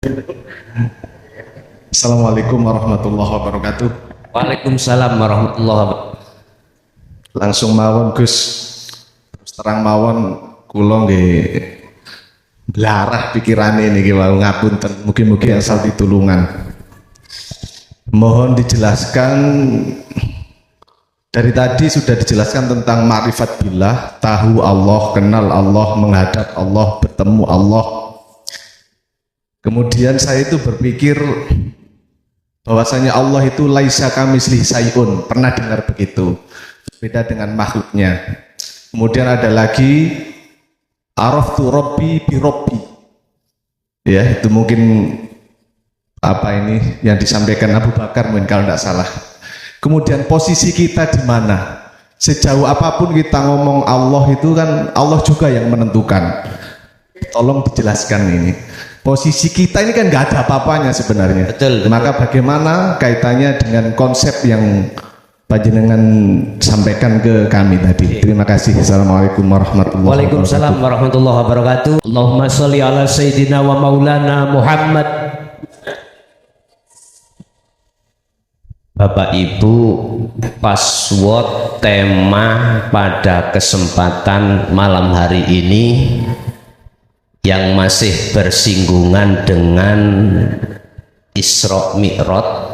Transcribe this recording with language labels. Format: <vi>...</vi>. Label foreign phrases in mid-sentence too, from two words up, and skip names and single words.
<ar>السلام عليكم ورحمة الله وبركاته. وعليكم السلام ورحمة الله وبركاته.</ar> <jv>Langsung mawon Gus. Terus terang mawon kula nggih blarah pikirane niki wau ngapunten. Mugi-mugi asal ditulungan.</jv> <id>Mohon dijelaskan, dari tadi sudah dijelaskan tentang</id> <ar>معرفة بالله,</ar> <id>tahu Allah, kenal Allah, menghadap Allah, bertemu Allah. Kemudian saya itu berpikir bahwasanya Allah itu</id> <ar>ليس كمثله شيء,</ar> <id>pernah dengar begitu, beda dengan makhluknya. Kemudian ada lagi</id> <ar>عرفت ربي بربي,</ar> <id>ya itu mungkin apa ini yang disampaikan Abu Bakar mungkin kalau tidak salah. Kemudian posisi kita di mana? Sejauh apapun kita ngomong Allah itu kan Allah juga yang menentukan. Tolong dijelaskan ini. Posisi kita ini kan nggak ada apa-apanya sebenarnya. Betul. Maka bagaimana kaitannya dengan konsep yang Panjenengan sampaikan ke kami tadi. Terima kasih.</id> <ar>السلام عليكم ورحمة الله وبركاته. وعليكم السلام ورحمة الله وبركاته. اللهم صل على سيدنا ومولانا محمد.</ar> <id>Bapak Ibu, password tema pada kesempatan malam hari ini yang masih bersinggungan dengan Isra Mi'raj,</id>